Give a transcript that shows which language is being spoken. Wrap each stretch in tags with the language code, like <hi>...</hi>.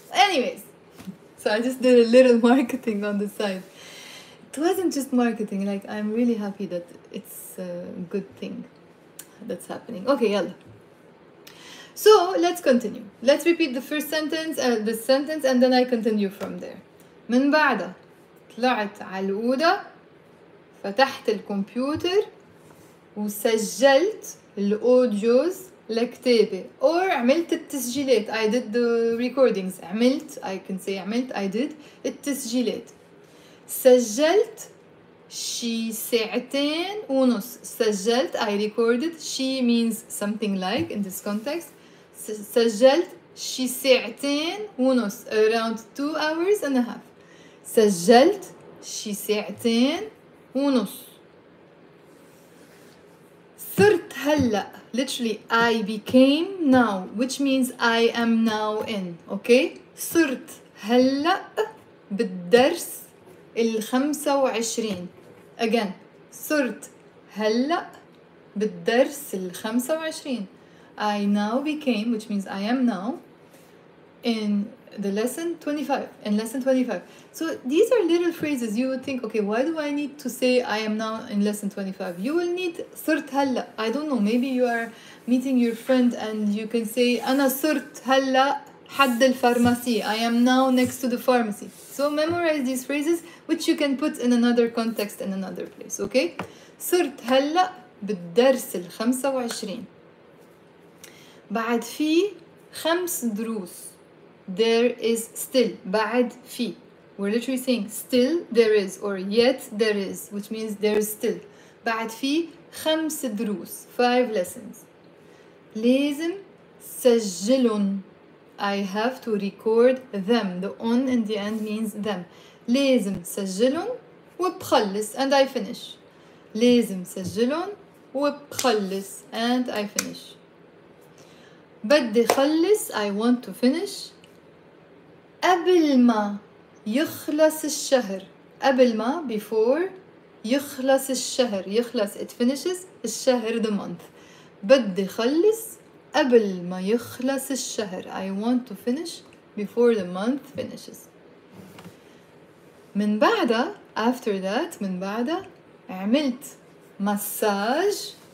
<en>Anyways, so I just did a little marketing on the side. It wasn't just marketing, like I'm really happy that it's a good thing that's happening. Okay, yalla. So let's continue. Let's repeat the first sentence, this sentence, and then I continue from there.</en> <ar>من بعدها طلعت على الأوضة، فتحت الكمبيوتر وسجلت الأوديوز لكتابة، or عملت التسجيلات.</ar> <en>I did the recordings. عملت, I can say عملت, I did التسجيلات.</en> <ar>سجلت شي 2.5 ساعة.</ar> <en>سجلت, I recorded. She means something like in this context.</en> <ar>سجلت شي 2.5 ساعة,</ar> <en>around 2 hours and a half.</en> <ar>سجلت شي 2.5 ساعة. صرت هلأ,</ar> <en>literally I became now, which means I am now in.</en> <ar>Okay, صرت هلأ بالدرس 25. Again, صرت هلأ بالدرس 25.</ar> <en>I now became, which means I am now, in the lesson 25, in lesson 25. So these are little phrases. You would think, okay, why do I need to say I am now in lesson 25? You will need</en> <ar>صرت هلأ.</ar> <en>I don't know, maybe you are meeting your friend and you can say</en> <ar>أنا صرت هلأ حد الفارماسي.</ar> <en>I am now next to the pharmacy. So memorize these phrases, which you can put in another context in another place.</en> <ar>Okay, صرت هلأ بالدرس 25. بعد في 5 دروس.</ar> <en>There is still.</en> <ar>بعد في.</ar> <en>We're literally saying still there is, or yet there is, which means there is still.</en> <ar>بعد في 5 دروس.</ar> <en>5 lessons.</en> <ar>لازم سجلهم.</ar> <en>I have to record them. The on in the end means them.</en> <ar>لازم سجلهم وبخلص</ar> <en>and I finish.</en> <ar>لازم سجلهم وبخلص</ar> <en>and I finish.</en> <ar>بدي خلص,</ar> <en>I want to finish.</en> <ar>قبل ما يخلص الشهر. قبل ما,</ar> <en>before,</en> <ar>يخلص الشهر.</ar> <en>يخلص, it finishes. الشهر, the month.</en> <ar>بدي خلص قبل ما يخلص الشهر.</ar> <en>I want to finish before the month finishes.</en> <ar>من بعدها,</ar> <en>after that,</en> <ar>من بعدها عملت مساج.</ar>